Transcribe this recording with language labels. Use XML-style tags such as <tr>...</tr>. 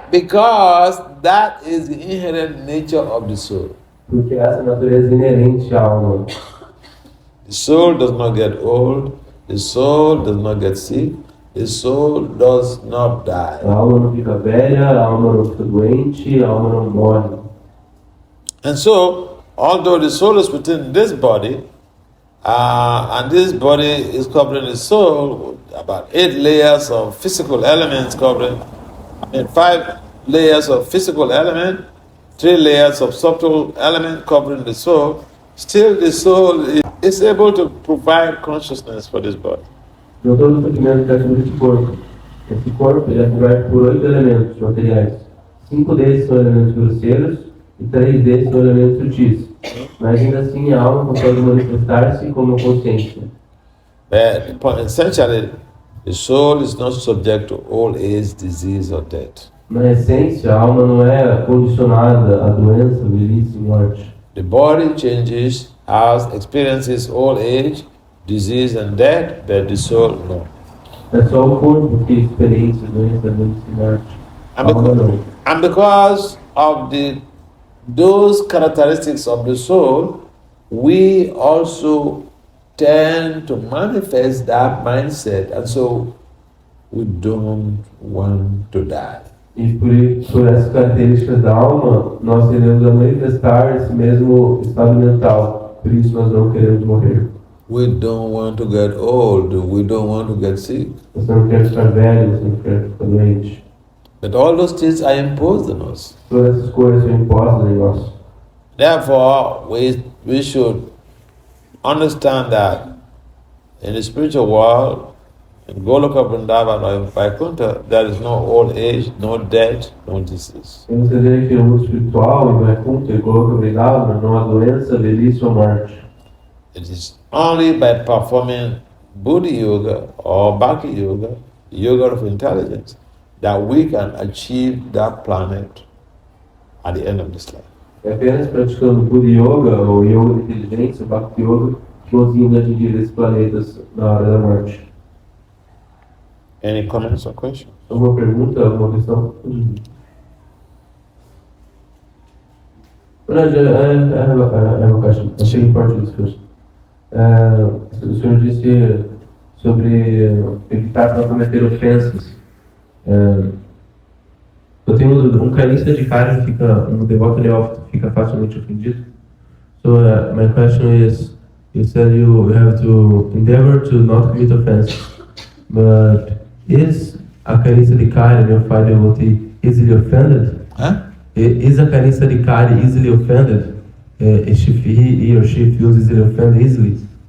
<en>Because that is the inherent nature of the soul.</en> <pt>Porque essa é a natureza inerente à alma.</pt> <en>The soul does not get old. The soul does not get sick. The soul does not die.</en> <pt>A alma não fica velha, a alma não fica doente, a alma não morre.</pt> <en>And so, although the soul is within this body, and this body is covering the soul, about 8 layers of physical elements covering, 5 layers of physical element, 3 layers of subtle element covering the soul, still the soul is able to provide consciousness for this body.</en> <pt>Não todo o sofrimento está sobre esse corpo. Esse corpo ele é formado por 8 elementos materiais. 5 desses são elementos grosseiros e 3 desses são elementos sutis. Mas ainda assim a alma consegue manifestar-se como consciência.</pt> <en>Essentially, the soul is not subject to old age, disease or death.</en> <pt>Na essência, a alma não é condicionada à doença, velhice e morte.</pt> <en>The body changes, experiences old age, disease and death, but the soul, no.</en> <pt>É só o corpo que experiência, doença, dor e morte.</pt> <en>And because of those characteristics of the soul, we also tend to manifest that mindset, and so we don't want to die.</en> <pt>E por essas características da alma, nós queremos manifestar esse mesmo estado mental. Por isso nós não queremos morrer.</pt> <en>We don't want to get old. We don't want to get sick.</en> <pt>Nós não queremos ficar velhos, nós não queremos ficar doentes.</pt> <en>But all those things are imposed on us.</en> <pt>Todas essas coisas são impostas em nós.</pt> <en>Therefore, we should understand that in the spiritual world, in Goloka Vrindavan or in Vaikuntha, there is no old age, no death, no disease.</en> <pt>Você vê que no mundo espiritual, em Vaikuntha, em Goloka Vrindavan, não há doença, velhice ou morte.</pt> <en>It is only by performing Buddhi Yoga or Bhakti Yoga, Yoga of intelligence, that we can achieve that planet at the end of this life.</en> <pt>É apenas praticando Buddhi Yoga ou Yoga de inteligência, Bhakti Yoga, que conseguimos atingir esses planetas na hora da morte.</pt> <en>Any comments or questions?</en> <pt>Alguma pergunta, alguma questão?</pt> <en>Maharaja, I have a question. I'll speak in Portuguese first.</en> <pt>O senhor disse sobre evitar não cometer ofensas. Eu tenho um canista de cara que fica, um devoto neófito fica facilmente ofendido.</pt> <en>So my question is, you said you have to endeavor to not commit offense, but is a canista de cara neophyte devotee easily offended? Huh? Is a canista de cara easily offended? If he or she feels easily offended easily?</en>